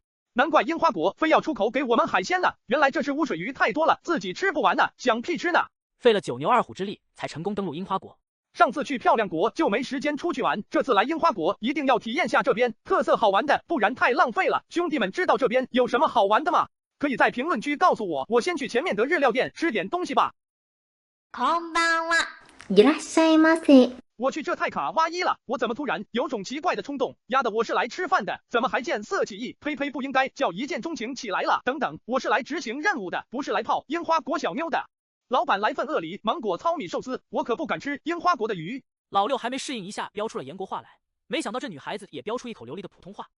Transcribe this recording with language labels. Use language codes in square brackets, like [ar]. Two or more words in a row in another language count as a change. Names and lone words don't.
[zh] 难怪樱花国非要出口给我们海鲜呢，原来这是污水鱼太多了，自己吃不完呢，想屁吃呢。费了9牛2虎之力，才成功登陆樱花国。上次去漂亮国就没时间出去玩，这次来樱花国一定要体验下这边特色好玩的，不然太浪费了。兄弟们知道这边有什么好玩的吗？可以在评论区告诉我，我先去前面的日料店吃点东西吧。 [ja] こんばんは。いらっしゃいませ。 [zh] 我去，这太卡哇伊了！我怎么突然有种奇怪的冲动？丫的，我是来吃饭的，怎么还见色起意？呸呸，不应该叫一见钟情起来了。等等，我是来执行任务的，不是来泡樱花国小妞的。老板来份鳄梨芒果糙米寿司，我可不敢吃樱花国的鱼。老六还没适应一下，飙出了延国话来。没想到这女孩子也飙出一口流利的普通话。